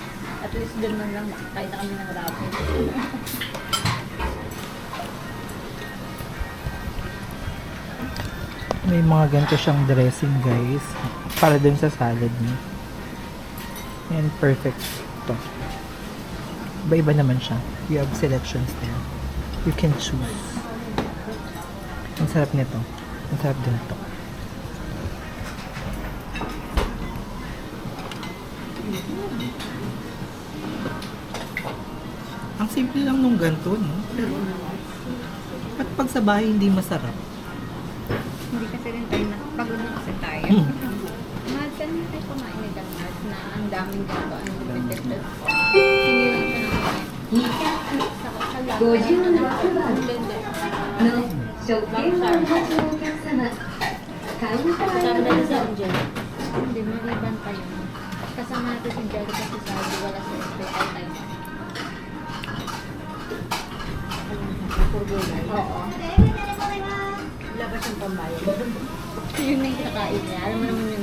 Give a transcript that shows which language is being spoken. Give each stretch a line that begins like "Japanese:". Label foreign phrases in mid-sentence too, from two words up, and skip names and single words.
Filipino: At least doon man lang makakain na kami ng ramen. May mga ganito siyang dressing, guys. Para dun sa salad niya.
English: And perfect to.
Filipino: Iba-iba naman siya.
English: You have selections there. You can choose.
Filipino: Ang sarap nito. Ang sarap din ito. Ang simple lang nung ganito, no? Pero, ba't pag sa bahay hindi masarap? Hindi kasi rin tayo na, pagod na kasi tayo. Mahal ka naman tayo kumain ni Dalmat na ang daming ganito, ang limited. Hindi lang siya naman.
Japanese: 256 番の食券をお持ちのお客様、カウンターへ
Filipino: Kasama
Japanese: ど
Filipino: na
Japanese: う
Filipino: si
Japanese: ぞ。
Filipino: Angel. Hindi, maliban pa yun. Kasama natin si Angel kasi sabi wala sa hospital tayo. Oo. Labas yung pambayad. Yun na yung kakain niya.